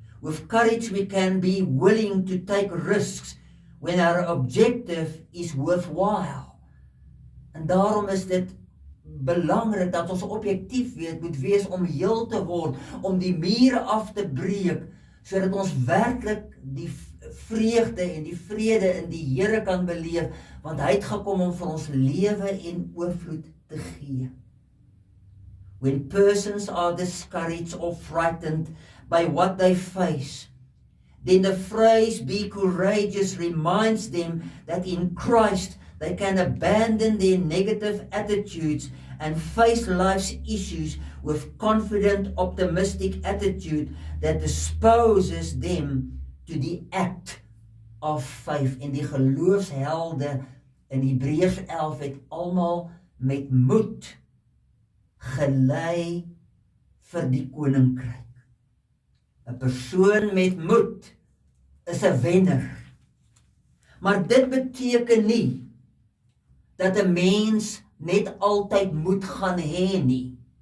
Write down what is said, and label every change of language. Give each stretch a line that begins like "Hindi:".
English: With courage we can be willing to take risks when our objective is worthwhile.
Afrikaans: En daarom is dit belangrik dat ons objektief moet wees om heel te word, om die mure af te breek, sodat ons werklik die vreugde en die vrede in die Here kan beleef, want hy het gekom om vir ons lewe en oorvloed te gee.
English: When persons are discouraged or frightened by what they face, then the phrase "be courageous" reminds them that in Christ they can abandon their negative attitudes and face life's issues with confident, optimistic attitude that disposes them to the act of faith.
Afrikaans: En die geloofshelde in Hebreërs 11 het almal met moed gelei vir die koninkryk. 'n Persoon met moed is 'n wenner. Maar dit beteken nie dat 'n mens net altyd moed gaan hê nie.